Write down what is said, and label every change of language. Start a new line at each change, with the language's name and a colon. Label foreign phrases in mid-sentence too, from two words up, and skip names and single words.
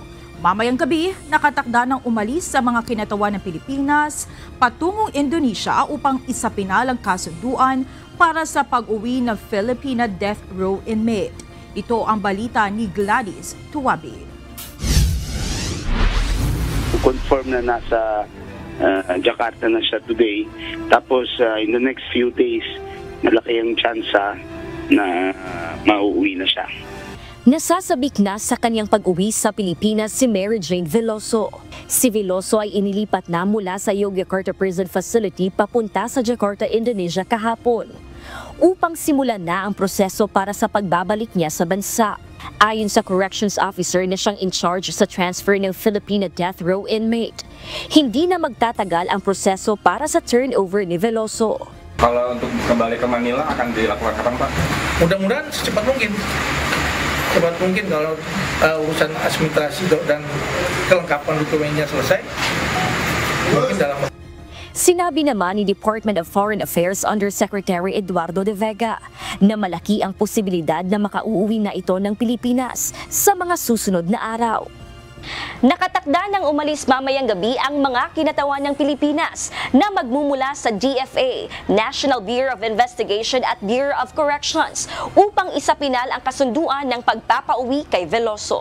Filipino: Mamayang gabi, nakatakda ng umalis sa mga kinatawan ng Pilipinas patungong Indonesia upang isapinal ang kasunduan para sa pag-uwi ng Filipina
English: Death Row inmate.
Filipino: Ito ang balita ni Gladys Tuwabi. Confirm na nasa Jakarta na siya today.
English: Tapos in the next few days,
Filipino: malaki ang tsansa na mauuwi na siya. Nasasabik na sa kanyang pag-uwi sa Pilipinas si Mary Jane Veloso. Si Veloso ay inilipat na mula sa Yogyakarta Prison Facility papunta sa Jakarta, Indonesia kahapon upang simulan na ang proseso para sa pagbabalik niya sa bansa. Ayon sa
English: corrections officer
Filipino: na siyang
English: in charge
Filipino: sa transfer ng Filipina
English: Death Row inmate,
Filipino: hindi na magtatagal ang proseso para sa turnover ni Veloso.
Indonesian: Kalau untuk kembali ke Manila akan dilakukan kapan, Pak? Mudah-mudahan secepat mungkin. Secepat mungkin kalau urusan administrasi dan kelengkapan dokumennya selesai. Mungkin dalam.
Filipino: Sinabi naman ni Department of Foreign Affairs Undersecretary Eduardo de Vega na malaki ang posibilidad na makauuwi na ito ng Pilipinas sa mga susunod na araw. Nakatakda ng umalis mamayang gabi ang mga kinatawan ng Pilipinas na magmumula sa DFA, National Bureau of Investigation at Bureau of Corrections upang isapinal ang kasunduan ng pagpapauwi kay Veloso.